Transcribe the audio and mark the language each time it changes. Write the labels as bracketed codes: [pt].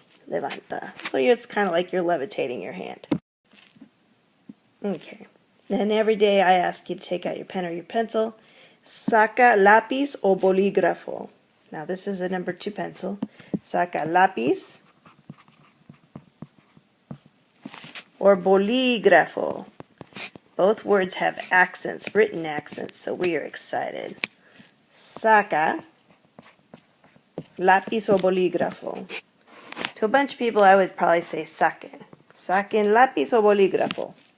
[en] levanta. So it's kind of like you're levitating your hand. Okay. Then every day I ask you to take out your pen or your pencil. [es] Saca lápiz o bolígrafo. [en] Now this is a number 2 pencil. [es] Saca lápiz [en] or [es] bolígrafo. [en] Both words have accents, written accents, so we are excited. [es] Saca lápiz o bolígrafo. [en] To a bunch of people, I would probably say saquen. [es] Saquen lápiz o bolígrafo.